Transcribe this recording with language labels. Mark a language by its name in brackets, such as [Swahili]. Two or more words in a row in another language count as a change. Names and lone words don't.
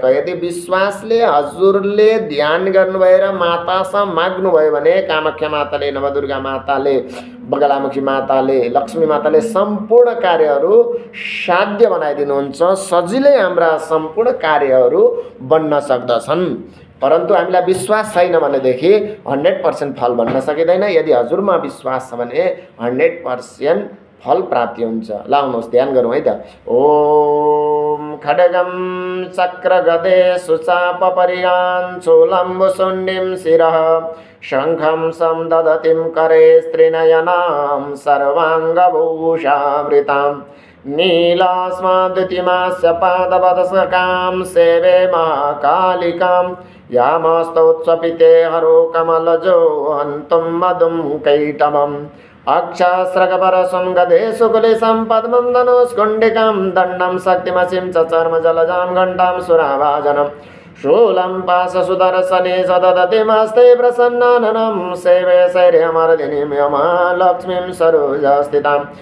[Nepali] यदि विश्वासले हजुरले ध्यान गर्नुभयो र मातासँग माग्नुभयो भने कामाख्या माताले, नवदुर्गा माताले, बगलामुखी माताले, लक्ष्मी माताले सम्पूर्ण कार्यहरू साध्य बनाइदिनुहुन्छ। सजिलै हाम्रा सम्पूर्ण कार्यहरू बन्न सक्दछन्। परन्तु हामीलाई विश्वास छैन भनेदेखि 100% फल भन्न सकिँदैन। यदि हजुरमा विश्वास छ भने 100% फल प्राप्ति हुन्छ। लाउनुहोस्, ध्यान गरौँ है त। [Sanskrit] ओम खड्गम चक्र गदे सुचाप परियां चूलम्बु सुण्डिं शिरः शङ्खं समदधतिं करे स्त्रिनयनां सर्वाङ्गभूषावृतां नीलास्माद्युतिमास्य पादपदसकां सेवे महाकालिकां यामस्तौत्स्वपिते हरो कमलजो हन्तुं मधुं कैटमम् अक्षस्रगपरसं गदे सुकुलिसं पद्मं धनुष्कुण्डिकां दण्डं शक्तिमसिं च चर्मजलजां घण्टां सुराभाजनं शूलं पाशसुदर्शने सददतिमस्ते प्रसन्नाननं सेवे शैर्यमर्दिनीं यमालक्ष्मीं सरोजस्थितां